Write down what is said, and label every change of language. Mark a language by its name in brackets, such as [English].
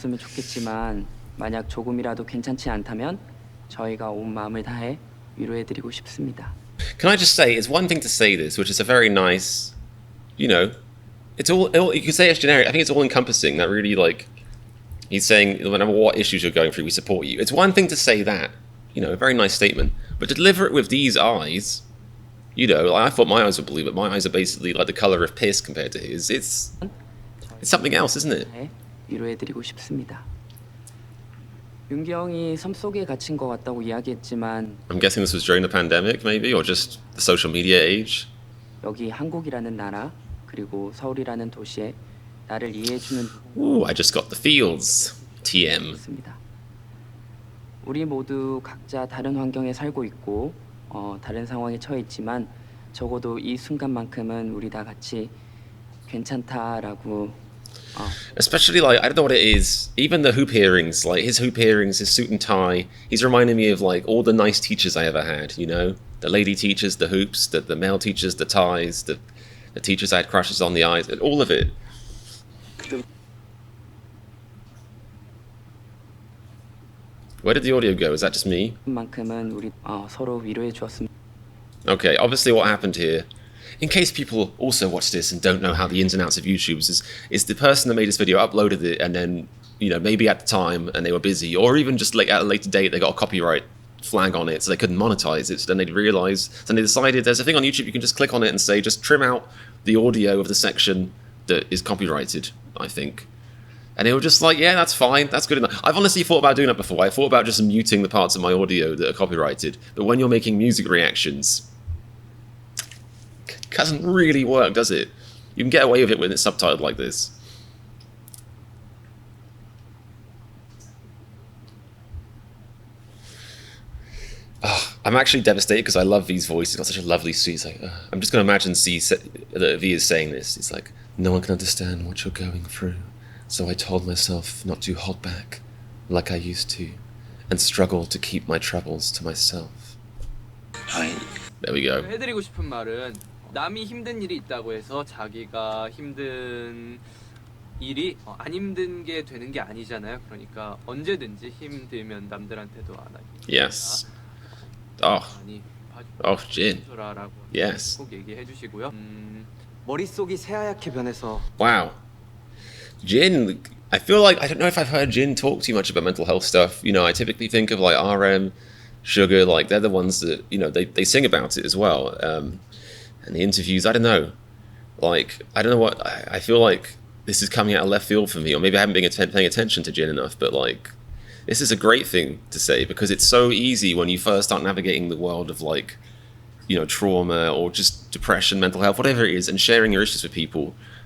[Korean] 으면 좋겠지만 만약 조금이라도 괜찮지 않다면 저희가 온 마음을 다해 위로해드리고 싶습니다. [English] Can I just say, it's one thing to say this, which is a very nice, it's all you can say it's generic. I think it's all encompassing. That really he's saying no matter what issues you're going through, we support you. It's one thing to say that, a very nice statement, but to deliver it with these eyes, You know, like, I thought my eyes were blue, but my eyes are basically like the color of piss compared to his. It's something else, isn't it? [Korean] 위로해드리고 싶습니다. 윤기 형이 섬 속에 갇힌 것 같다고 이야기했지만 [English] I'm guessing this was during the pandemic, maybe, or just the social media age. [Korean] 여기 한국이라는 나라 그리고 서울이라는 도시에 나를 이해해주는 [English] Ooh, I just got the feels. TM. [Korean] 있습니다. 우리 모두 각자 다른 환경에 살고 있고 다른 상황에 처해 있지만 적어도 이 순간만큼은 우리 다 같이 괜찮다라고 [English] Especially, like, I don't know what it is. Even the hoop earrings, like his hoop earrings, his suit and tie. He's reminding me of like all the nice teachers I ever had. You know, the lady teachers, the hoops, the male teachers, the ties, the teachers I had crushes on the eyes, and all of it. Where did the audio go? Is that just me? [Korean] 만큼은 우리 서로 위로해 주었습니다. [English] Okay, obviously what happened here, in case people also watch this and don't know how the ins and outs of YouTube is the person that made this video uploaded it and then, you know, maybe at the time and they were busy, or even just like at a later date they got a copyright flag on it so they couldn't monetize it, so then they realized, then they decided there's a thing on YouTube you can just click on it and say just trim out the audio of the section that is copyrighted, I think. And they were just like, yeah, that's fine, that's good enough. I've honestly thought about doing that before. I thought about just muting the parts of my audio that are copyrighted, but when you're making music reactions, it doesn't really work, does it? You can get away with it when it's subtitled like this. I'm actually devastated because I love V's voice. He's got such a lovely suit. He's like, I'm just going to imagine that V is saying this. He's like, no one can understand what you're going through. So I told myself not to hold back like I used to and struggle to keep my troubles to myself. There we go. [Korean] 해드리고 싶은 말은 남이 힘든 일이 있다고 해서 자기가 힘든 일이 안 힘든 게 되는 게 아니잖아요. 그러니까 언제든지 힘들면 남들한테도 안 하기. [English] Yes. Oh. [Korean] 많이 [English] Oh, Jin. [Korean] 봐주라라고 [English] Yes. [Korean] 꼭 얘기해 주시고요. 머릿속이 새하얗게 변해서 [English] Wow. Jin, I feel like, I don't know if I've heard Jin talk too much about mental health stuff. You know, I typically think of like RM, Sugar, like they're the ones that, you know, they sing about it as well. And the interviews, I don't know. Like, I don't know what, I feel like this is coming out of left field for me, or maybe I haven't been paying attention to Jin enough, but like, this is a great thing to say because it's so easy when you first start navigating the world of like, you know, trauma or just depression, mental health, whatever it is, and sharing your issues with people.